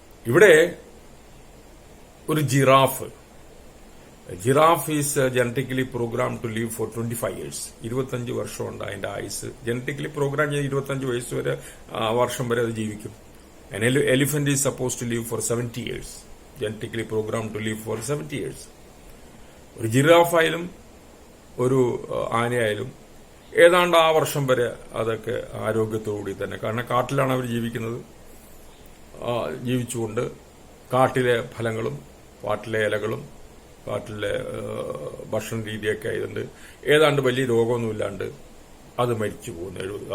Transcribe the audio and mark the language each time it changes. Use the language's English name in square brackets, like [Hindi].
[Malayalam] ഇവിടെ ഒരു [English] Giraffe is genetically program to live for 25 years. [Malayalam] 25 വർഷമുണ്ട് അതിന്റെ ആയുസ്. ജനറ്റിക്കലി പ്രോഗ്രാം ചെയ്ത് 25 വയസ്സ് വരെ വർഷം വരെ അത് ജീവിക്കും. [English] An elephant is supposed to live for 70 years. Genetically programmed to live for 70 years. [Malayalam] ഒരു ജിറാഫായാലും ഒരു ആനയായാലും ഏതാണ്ട് ആ വർഷം വരെ അതൊക്കെ ആരോഗ്യത്തോടുകൂടി തന്നെ, കാരണം കാട്ടിലാണ് അവർ ജീവിക്കുന്നത്. ജീവിച്ചുകൊണ്ട് കാട്ടിലെ ഫലങ്ങളും കാട്ടിലെ ഇലകളും കാട്ടിലെ ഭക്ഷണ രീതിയൊക്കെ ആയതുകൊണ്ട് ഏതാണ്ട് വലിയ രോഗമൊന്നുമില്ലാണ്ട് അത് മരിച്ചു പോകുന്നു.